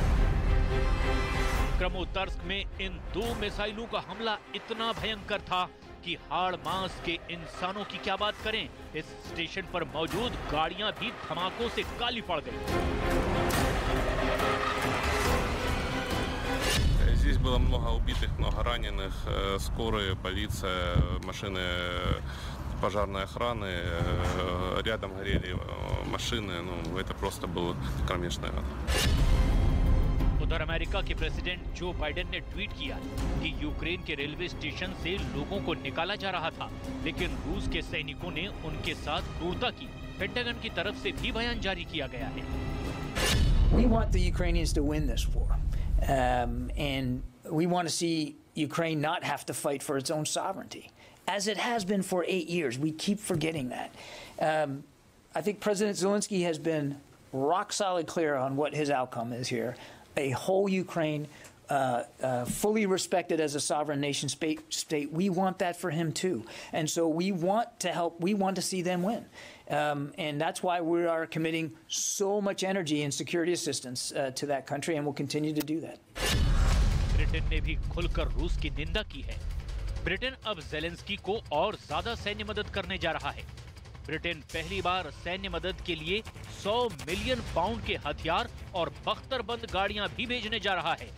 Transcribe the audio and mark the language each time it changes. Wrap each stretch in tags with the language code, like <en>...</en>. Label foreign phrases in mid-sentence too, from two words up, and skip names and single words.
<hi>क्रमोतर्स्क में इन 2 मिसाइलों का हमला इतना भयंकर था कि हाड़ मांस के इंसानों की क्या बात करें, इस स्टेशन पर मौजूद गाड़ियां भी धमाकों से काली पड़ गई।</hi> <ru>Здесь было много убитых, много раненых, скорые, полиция, машины пожарной охраны, рядом горели машины, ну, это просто был кромешный ад.</ru> <hi>उधर अमेरिका के प्रेसिडेंट जो बाइडेन ने ट्वीट किया कि यूक्रेन के</hi> <en>railway station</en> <hi>से लोगों को निकाला जा रहा था, लेकिन रूस के सैनिकों ने उनके साथ क्रूरता की। पेंटागन की तरफ से भी बयान जारी किया गया है।</hi> <en>We want the Ukrainians to win this war, and we want to see Ukraine not have to fight for its own sovereignty, as it has been for 8 years. We keep forgetting that. I think President Zelensky has been rock solid clear on what his outcome is here. A whole Ukraine fully respected as a sovereign nation state. We want that for him too. And so we want to help, we want to see them win. And that's why we are committing so much energy and security assistance to that country, and we'll continue to do that.</en> <hi>ब्रिटेन ने भी खुलकर रूस की निंदा की है। ब्रिटेन अब ज़ेलेंस्की को और ज्यादा सैन्य मदद करने जा रहा है। ब्रिटेन पहली बार सैन्य मदद के लिए 100</hi> <en>million pounds</en> <hi>के हथियार और बख्तरबंद गाड़ियां भी भेजने जा रहा है।</hi>